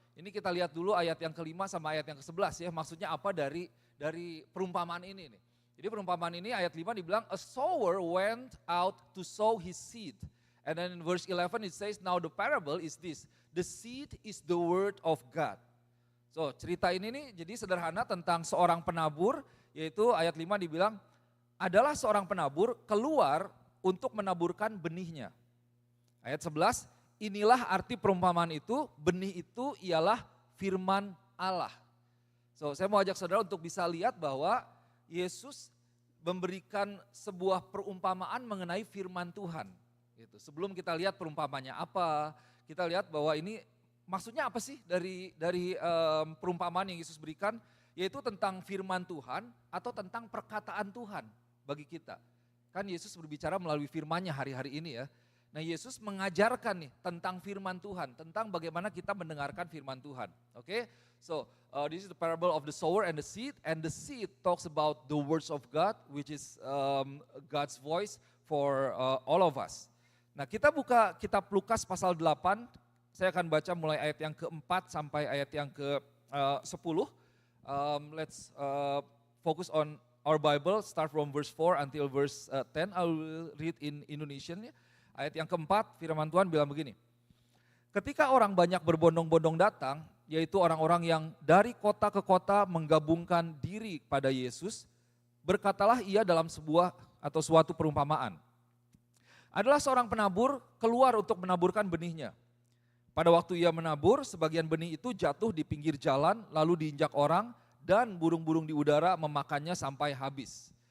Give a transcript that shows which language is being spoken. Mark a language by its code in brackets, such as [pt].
[id] Ini kita lihat dulu ayat yang ke-5 sama ayat yang ke-11 ya. Maksudnya apa dari perumpamaan ini nih. Jadi perumpamaan ini ayat 5 dibilang, [en] a sower went out to sow his seed. And then in verse 11 it says, now the parable is this, the seed is the word of God. [id] So cerita ini nih jadi sederhana tentang seorang penabur, yaitu ayat 5 dibilang adalah seorang penabur keluar untuk menaburkan benihnya. Ayat 11, inilah arti perumpamaan itu, benih itu ialah firman Allah. So saya mau ajak saudara untuk bisa lihat bahwa Yesus memberikan sebuah perumpamaan mengenai firman Tuhan. Gitu. Sebelum kita lihat perumpamannya apa, kita lihat bahwa ini maksudnya apa sih dari perumpamaan yang Yesus berikan, yaitu tentang firman Tuhan atau tentang perkataan Tuhan bagi kita. Kan Yesus berbicara melalui firman-Nya hari-hari ini ya. Nah Yesus mengajarkan nih tentang firman Tuhan, tentang bagaimana kita mendengarkan firman Tuhan. [en] Oke, so this is the parable of the sower and the seed talks about the words of God, which is God's voice for all of us. [id] Nah kita buka kitab Lukas pasal 8, saya akan baca mulai ayat yang ke-4 sampai ayat yang ke-10. [en] Let's focus on our Bible, start from verse 4 until verse 10. I will read in Indonesian. [id] Ayat yang ke-4, firman Tuhan bilang begini. Ketika orang banyak berbondong-bondong datang, yaitu orang-orang yang dari kota ke kota menggabungkan diri pada Yesus, berkatalah ia dalam sebuah atau suatu perumpamaan. Adalah seorang penabur keluar untuk menaburkan benihnya. Pada waktu ia menabur, sebagian benih itu jatuh di pinggir jalan, lalu diinjak orang, dan burung-burung di udara memakannya sampai habis.